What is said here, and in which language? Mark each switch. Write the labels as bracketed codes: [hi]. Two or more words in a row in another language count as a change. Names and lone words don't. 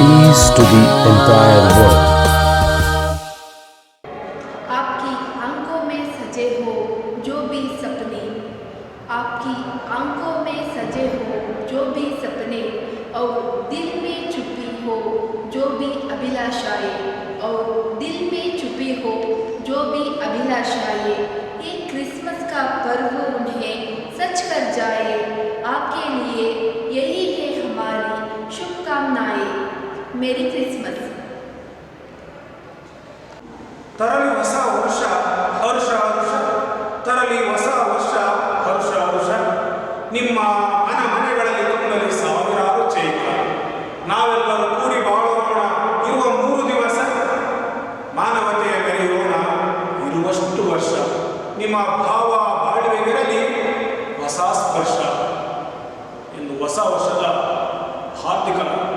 [en] peace to the entire world. [hi] आपकी आंखों में सजे हो जो भी सपने, आपकी आंखों में सजे हो जो भी सपने, और दिल में छुपी हो जो भी अभिलाषाएं, और दिल में छुपी हो जो भी अभिलाषाएं, ये क्रिसमस का पर्व उन्हें सच कर जाए। आपके लिए यही है हमारी शुभकामनाएं। [en] Merry Christmas. [kn] ತರಲಿ ಹೊಸ ವರ್ಷ ಹರ್ಷ ಹರ್ಷ, ತರಲಿ ಹೊಸ ವರ್ಷ ಹರ್ಷ ಹರ್ಷ, ನಿಮ್ಮ ಮನೆಗಳಲ್ಲಿ ತುಂಬಲಿ ಸಾವಿರಾರು ಚೈತ್ರ, ನಾವೆಲ್ಲರೂ ಕೂಡಿ ಬಾಳೋಣ ಇರುವ 3 ದಿವಸ, ಮಾನವತೆಯ ಮೆರೆಯೋಣ ಇರುವಷ್ಟು ವರ್ಷ, ನಿಮ್ಮ ಭಾವ ಬಾಳ್ವೆಗಿರಲಿ ಹೊಸ ಸ್ಪರ್ಶ ಎಂದು ಹೊಸ ವರ್ಷದ ಹಾರ್ದಿಕ ಶುಭಾಶಯ.